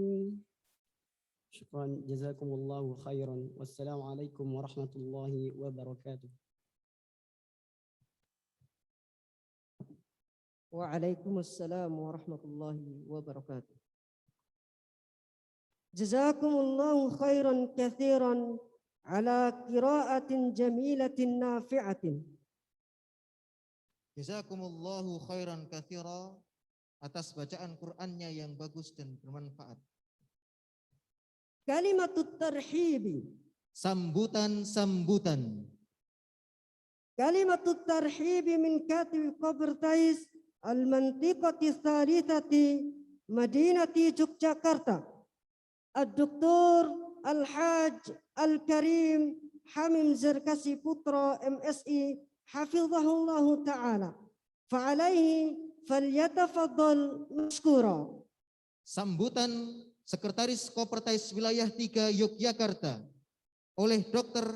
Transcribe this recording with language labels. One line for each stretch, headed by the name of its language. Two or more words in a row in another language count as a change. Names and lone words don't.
Arabic: شكرا جزاكم الله خيرا والسلام عليكم ورحمة الله وبركاته. وعليكم السلام ورحمة الله وبركاته. جزاكم الله خيرا كثيرا على قراءة جميلة نافعة. جزاكم الله خيرا كثيرا
Indonesian: atas bacaan Qur'annya yang bagus dan bermanfaat.
Arabic: كلمة الترحيب.
Indonesian: Sambutan-sambutan.
Arabic: كلمة الترحيب من كاتب قبر تايس المنطقة الثالثة مدينة يوجياكارتا. الدكتور الحاج الكريم حميم زركشي بوترا MSI حفظه الله تعالى. فعليه فليتفضل مشكورا.
Indonesian: Sambutan Sekretaris Kopertais Wilayah 3 Yogyakarta oleh Dr.